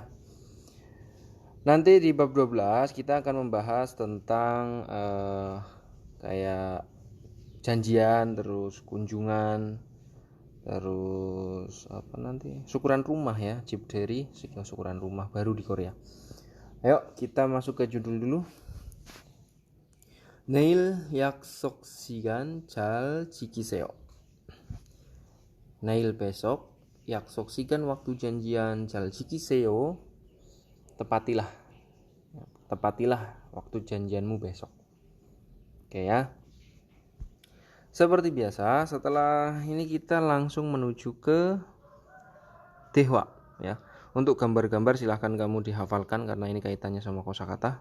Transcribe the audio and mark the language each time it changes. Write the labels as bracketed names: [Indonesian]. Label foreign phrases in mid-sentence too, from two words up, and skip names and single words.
[Indonesian] Nanti di bab 12 kita akan membahas tentang kayak janjian, terus kunjungan, terus syukuran rumah ya, Jibderi, syukuran rumah baru di Korea. Ayo kita masuk ke judul dulu. [Korean] Neil 약속 시간 잘 지키세요. Neil besok 약속 시간 [Indonesian] waktu janjian [Korean] 잘 지키세요. [Indonesian] Tepatilah waktu janjianmu besok. Oke ya. Seperti biasa, setelah ini kita langsung menuju ke Dehwa ya. Untuk gambar-gambar silahkan kamu dihafalkan karena ini kaitannya sama kosakata.